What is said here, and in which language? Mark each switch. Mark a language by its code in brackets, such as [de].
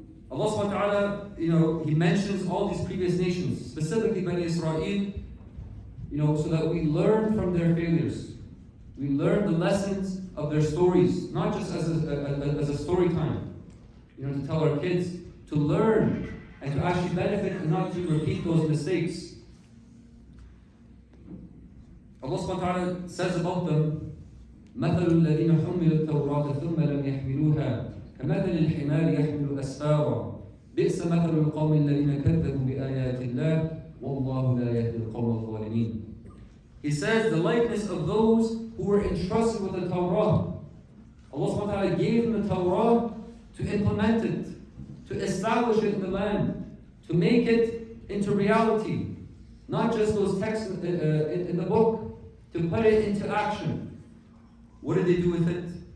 [en] Allah subhanahu wa ta'ala, He mentions all these previous nations, specifically Bani Israel, so that we learn from their failures. We learn the lessons of their stories, not just as a story time, to tell our kids, to learn and to actually benefit and not to repeat those mistakes. [ar] Allah subhanahu wa ta'ala [en] says about them, [ar] مَثَلُ الَّذِينَ حُمِّلُوا التَّوْرَاةَ ثُمَّ لَمْ يَحْمِلُوهَا كَمَثَلِ الْحِمَارِ يَحْمِلُ أَسْفَارًا بِئْسَ مَثَلُ الْقَوْمِ الَّذِينَ كَذَّبُوا بِآيَاتِ اللَّهِ وَاللَّهُ لَا يَهْدِي الْقَوْمَ الظَّالِمِينَ. [en] He says the likeness of those who were entrusted with the Torah. Allah subhanahu wa ta'ala gave them the Torah to implement it, to establish it in the land, to make it into reality. Not just those texts in the book, to put it into action. What did they do with it?